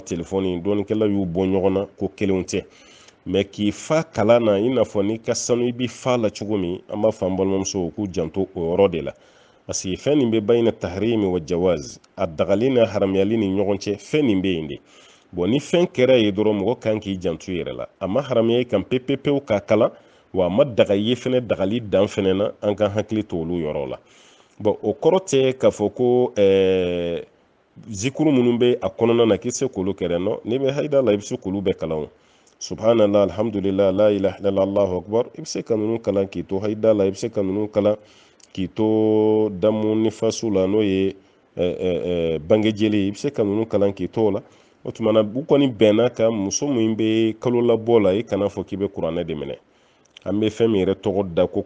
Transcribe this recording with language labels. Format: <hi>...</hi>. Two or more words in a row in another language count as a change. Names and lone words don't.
<bm>telefɔni dɔnnikɛla y'u bɔ ɲɔgɔn na ko kelenw tɛ mɛ k'i fa kalan na i n'a fɔ n'i ka sanu i bɛ fa la cogo min an b'a fɔ an balimamusow k'u janto o yɔrɔ de la</bm> <fr>parce que</fr> <bm>fɛn nin bɛ bayina</bm> <ar>تحريم وجواز</ar> <bm>a dagali n'a haramuyali ni ɲɔgɔn cɛ fɛn nin bɛ yen de bon ni fɛn kɛra ye dɔrɔn mɔgɔ kan k'i janto yɛrɛ la a ma haramuya i kan pepepewu k'a kalan wa a ma daga ye fɛnɛ dagali dan fɛnɛ na an ka hakili to olu yɔrɔ la bon o kɔrɔ tɛ k'a fɔ ko zikuru minnu bɛ a kɔnɔna na k'i se k'olu kɛrɛ nɔ n'i bɛ hayida la i bɛ se k'olu bɛɛ kalan o</bm> <ar>سبحان الله الحمد لله لا إله إلا الله الله أكبر</ar> <bm>i bɛ se ka ninnu kalan k'i to hayida la i bɛ se ka ninnu kalan k'i to</bm> <ar>دم نفاس</ar> <bm>la n'o ye bangejeli i bɛ se ka ninnu kalan k'i to o la o tuma na u kɔni bɛnna ka muso min bɛ kalo labɔ la i kana fɔ k'i bɛ kuranɛ de minɛ an bɛ fɛn min yɛrɛ tɔgɔ da ko</bm>